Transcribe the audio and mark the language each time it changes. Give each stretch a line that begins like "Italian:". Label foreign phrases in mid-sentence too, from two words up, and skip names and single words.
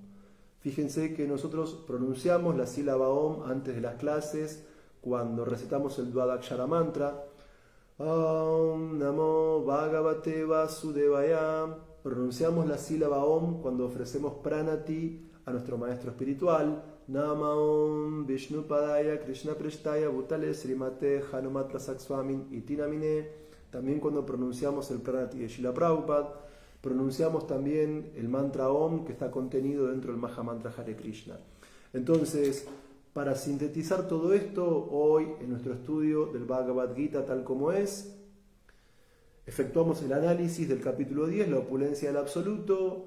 Spanish: Fíjense que nosotros pronunciamos la sílaba Om antes de las clases, cuando recitamos el Dvadakshara mantra,
Sanskrit: Om Namo Bhagavate Vasudevaya.
Spanish: Pronunciamos la sílaba Om cuando ofrecemos pranati a nuestro maestro espiritual,
Sanskrit: Nama Om Vishnupadaya Krishna Prestaya Bhutale Srimate Hanumat Lasakswamin Itinamine.
Spanish: También cuando pronunciamos el pranati de Srila Prabhupada, pronunciamos también el mantra Om que está contenido dentro del Maha Mantra Hare Krishna. Entonces, para sintetizar todo esto, hoy en nuestro estudio del Bhagavad Gita tal como es, efectuamos el análisis del capítulo 10, la opulencia del absoluto.